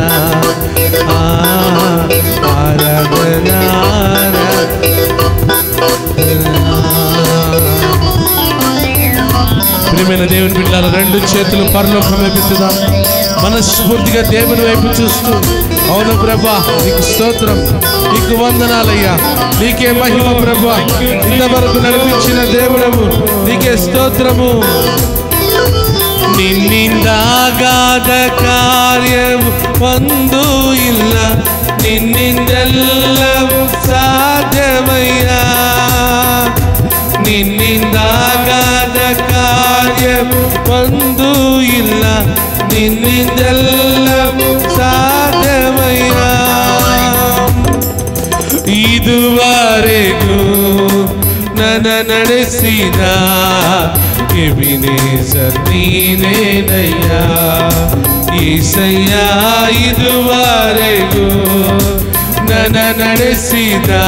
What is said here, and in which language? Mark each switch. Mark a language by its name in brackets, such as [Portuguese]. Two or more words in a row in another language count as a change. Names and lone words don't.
[Telugu] ఆరాధన ప్రియమైన దేవుని బిడ్డలారా రెండు చేతులు పరలోకం వైపుదాం మనస్ఫూర్తిగా దేవుని వైపు చూస్తూ అవును ప్రభా నీకు స్తోత్రం నీకు వందనాలయ్యా నీకే మహిమ ప్రభా ఇంతవరకు నడిపించిన దేవుడము నీకే స్తోత్రము [Kannada] ನಿನ್ನಿಂದಾಗಾದ ಕಾರ್ಯವು ಒಂದು ಇಲ್ಲ ನಿನ್ನಿಂದೆಲ್ಲವೂ ಸಾಧ್ಯವಯ್ಯ ನಿನ್ನಿಂದಾಗಾದ ಕಾರ್ಯವು ಒಂದು ಇಲ್ಲ ನಿನ್ನಿಂದೆಲ್ಲವೂ ಸಾಧ್ಯವಯ್ಯ ಇದುವರೆಗೂ ನನ್ನ ನಡೆಸಿದ ಎಬಿನೇಜರ್ ನೀನೇನಯ್ಯ ಈಸಯ್ಯ ಇದುವರೆಗೂ ನನ್ನ ನಡೆಸಿದ